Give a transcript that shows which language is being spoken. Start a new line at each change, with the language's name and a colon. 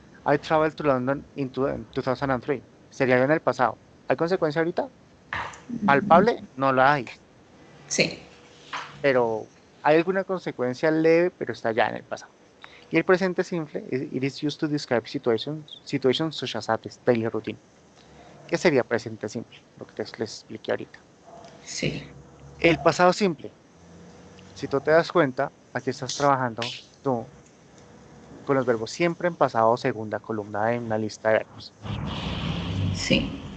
English: I traveled to London in 2003.
Spanish: Sería en el pasado. ¿Hay consecuencia ahorita? Palpable, no la hay. Sí. Pero hay alguna consecuencia leve, pero está ya en el pasado. Y el presente simple,
English: it is used to describe situations such as a daily routine.
Spanish: ¿Qué sería presente simple? Lo que les expliqué ahorita. Sí. El pasado simple, si tú te das cuenta, aquí estás trabajando tú con los verbos siempre en pasado o segunda columna en una lista de verbos. Sí.